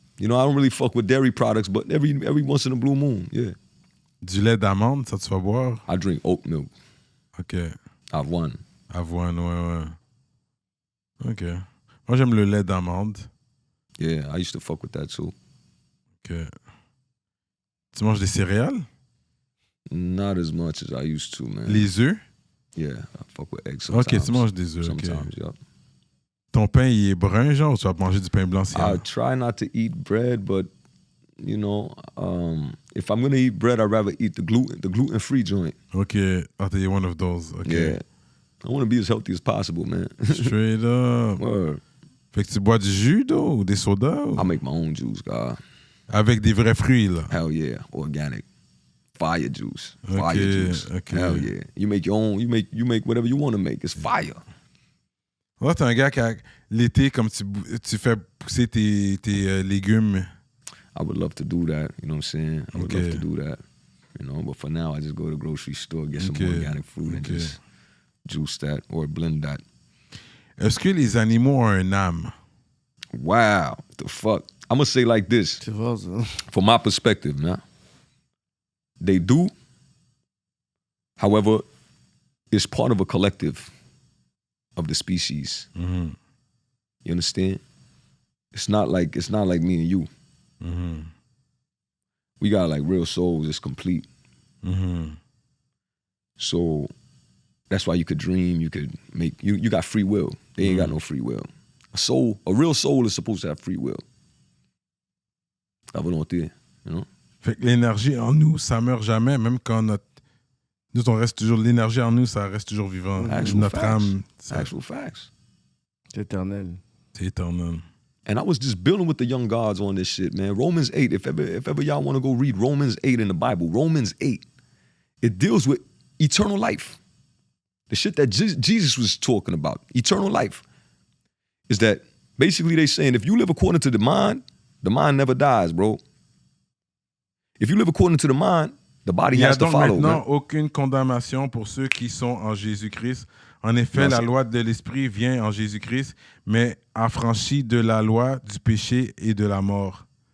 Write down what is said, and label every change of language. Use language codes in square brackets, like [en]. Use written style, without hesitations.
[en] You know, I don't really fuck with dairy products, but every once in a blue moon, yeah. [fr] Du lait d'amande, ça tu vas boire? [en] I drink oat milk. Ok. [fr] Avoine. Avoine, ouais. Ok. Moi, j'aime le lait d'amande. [en] Yeah, I used to fuck with that too. [fr] Ok. Tu manges des céréales? [en] Not as much as I used to, man. [fr] Les œufs? [en] Yeah, I fuck with eggs sometimes. [fr] Ok, tu manges des œufs, [en] Sometimes, ok. yep. [fr] Ton pain, il est brun, genre, ou tu vas manger du pain blanc? [en] I try not to eat bread, but, you know, if I'm going to eat bread, I'd rather eat the gluten-free joint. Ok, you're one of those. Okay. Yeah. I want to be as healthy as possible, man. Straight up. Word. [fr] Fait que tu bois du jus, ou des sodas? Ou? [en] I make my own juice, God. Avec des vrais fruits, là? Hell yeah, organic. Fire juice. Okay, Fire juice. okay. Hell yeah. You make your own, you make whatever you want to make. It's fire. [fr] Là, t'es un gars qui, l'été, comme tu fais pousser tes légumes. [en] I would love to do that, you know what I'm saying? I would love to do that, you know, but for now, I just go to the grocery store, get some organic fruit and just juice that or blend that. [fr] Est-ce que les animaux ont un âme? [en] Wow, the fuck? I'm going to say like this, from my perspective, man. They do. However, it's part of a collective of the species. Mm-hmm. You understand? It's not like me and you. Mm-hmm. We got like real souls. It's complete. Mm-hmm. So that's why you could dream. You could make. You got free will. They ain't got no free will. A real soul is supposed to have free will. [fr] La volonté, [en] you know? [fr] Fait que l'énergie en nous, ça meurt jamais, même quand nous, on reste toujours, l'énergie en nous, ça reste toujours vivant. Notre âme. [en] Actual facts. [fr] C'est éternel. C'est éternel. [en] And I was just building with the young gods on this shit, man. Romans 8, if ever y'all want to go read Romans 8 in the Bible, Romans 8, it deals with eternal life. The shit that Jesus was talking about, eternal life, is that basically they saying if you live according to the mind never dies, bro. If you live according to the mind, the body has to follow. [fr] Il n'y a donc maintenant aucune condamnation pour ceux qui sont en Jésus-Christ. En effet, la loi de l'Esprit vient en Jésus-Christ, mais affranchit de la loi du péché et de la mort.